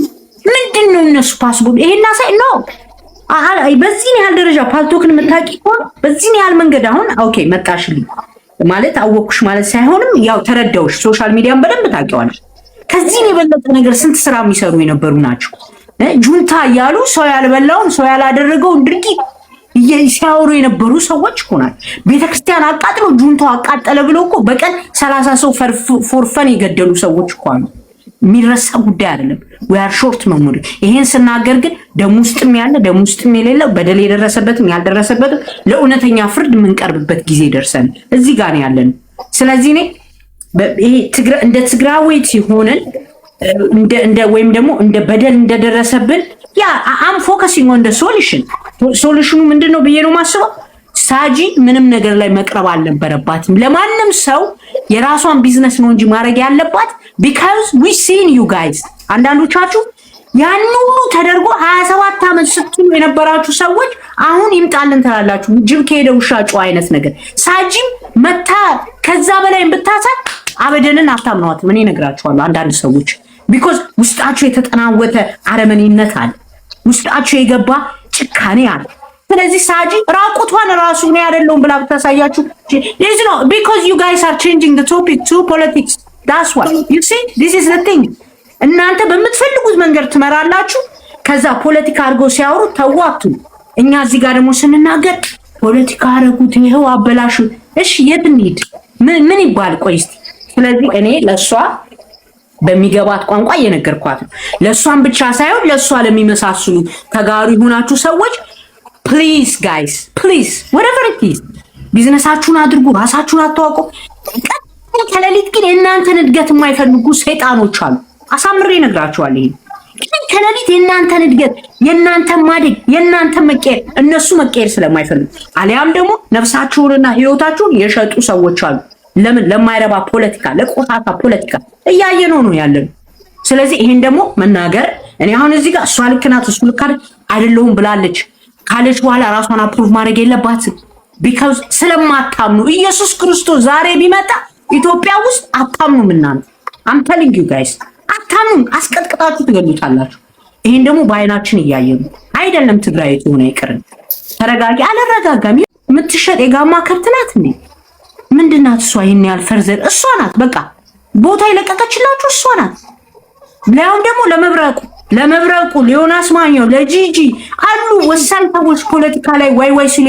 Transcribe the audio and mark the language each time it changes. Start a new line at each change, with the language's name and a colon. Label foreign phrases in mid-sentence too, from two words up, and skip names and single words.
Amharic: ምንድነው እነሱ ፓስፖርት ይሄና ሳይ ነው በዚህ ያህል ደረጃ ፓልቶክን የምታውቂ ከሆነ በዚህ ያህል መንገድ አሁን ኦኬ መጣሽልኝ ማለት አወቅኩሽ ማለት ሳይሆንም ያው ተረዳውሽ።
English: social media
Amharic: በደንብ ታውቂዋለሽ። ከዚህ የበለጠ ነገር ስንት ስራ የሚሰሩ የነበሩ ናቸው። ጁንታ እያሉ ሰው ያልበላውን ሰው ያላደረገውን ድርጊት ሲያወሩ የነበሩ ሰዎች እኮ ናቸው። ቤተክርስቲያን አቃጥሎ ጁንታው አቃጠለ ብሎ እኮ በቀን 30 ሰው ፎርፈን የገደሉ ሰዎች እኮ አሉ። የሚረሳ ጉዳይ አይደለም።
English: we are short memory።
Amharic: ይሄን ስናገር ግን ደም ውስጥም ያለ ደም ውስጥም የሌለ በደል የደረሰበትም ያልደረሰበትም ለእውነተኛ ፍርድ የምንቀርብበት ጊዜ ደርሰን እዚህ ጋር ነው ያለን። ስለዚህ እኔ ይሄ እንደ ትግራዊት ሲሆንን እንደ ወይም ደግሞ እንደ በደል እንደደረሰብን
English: I am focusing on the solution
Amharic: ምንድነው ብዬ ነው ማስበው። ሳጂ ምንም ነገር ላይ መቅረብ አልነበረባትም። ለማንም ሰው የራሷን ቢዝነስ ነው እንጂ ማድረግ ያለባት
English: because we seen you guys
Amharic: አንዳንዶቻችሁ ያን ሁሉ ተደርጎ 27 ዓመት ስትሉ የነበራችሁ ሰዎች አሁን ይምጣልን ትላላችሁ። ጅብ ከሄደ ውሻ ጮኸ አይነት ነገር። ሳጂም መታ ከዛ በላይ ብታሳይ አበደንን አታምኗትም። እኔ እነግራችኋለሁ አንዳንድ ሰዎች because ውስጣችሁ የተጠናወተ አረመኔነት አለ፣ ውስጣችሁ የገባ ጭካኔ አለ። ስለዚህ ሳጂ ራቁቷን ራሱ ነው ያደለውን ብላ ብታሳያችሁ
English: this no because you guys are changing the topic to politics. that's why you see this is the thing.
Amharic: እናንተ በምትፈልጉት መንገድ ትመራላችሁ። ከዛ ፖለቲካ አድርገው ሲያወሩ ተዋቱ። እኛ እዚህ ጋር ደግሞ ስንናገር ፖለቲካ አረጉት ይሄው አበላሹ። እሺ የት እንሂድ? ምን ይባል? ቆይ እስቲ። ስለዚህ እኔ ለሷ በሚገባት ቋንቋ እየነገርኳት ነው። ለሷን ብቻ ሳይሆን ለሷ ለሚመሳስሉ ተጋሩ ይሆናችሁ ሰዎች
English: please guys please whatever it is
Amharic: ቢዝነሳችሁን አድርጉ፣ ራሳችሁን አስተዋውቁ። ከሌሊት ግን የእናንተን እድገት የማይፈልጉ ሰይጣኖች አሉ። አሳምሬ እነግራችኋለሁ። ይሄ ከሌሊት የእናንተን እድገት፣ የእናንተን ማደግ፣ የእናንተን መቀየር እነሱ መቀየር ስለማይፈልጉ አሊያም ደግሞ ነፍሳችሁንና ህይወታችሁን የሸጡ ሰዎች አሉ። ለምን? ለማይረባ ፖለቲካ፣ ለቆሳሳ ፖለቲካ እያየነው ነው ያለነው። ስለዚህ ይሄን ደግሞ መናገር እኔ አሁን እዚህ ጋር እሷ ልክ ናት እሱ ልክ አይደለሁም ብላለች ካለች በኋላ ራሷን አፕሩቭ ማድረግ የለባትም። ቢካዝ ስለማታምኑ ኢየሱስ ክርስቶስ ዛሬ ቢመጣ ኢትዮጵያ ውስጥ አታምኑም። እናንተ
English: I'm telling you guys
Amharic: አታምኑም። አስቀጥቅጣችሁ ትገሉታላችሁ። ይሄን ደግሞ በአይናችን እያየን አይደለም። ትግራይ ሆነ ይቀርን ተረጋጊ። አልረጋጋም። የምትሸጥ የጋማ ከብት ናት እንዴ? ምንድናት እሷ? ይሄን ያህል ፈርዘር እሷ ናት። በቃ ቦታ ይለቀቀችላችሁ እሷ ናት። ለያውም ደግሞ ለመብረቁ ሊዮናስ ማኛው ለጂጂ አሉ ወሳኝ ሰዎች ፖለቲካ ላይ ወይ ሲሉ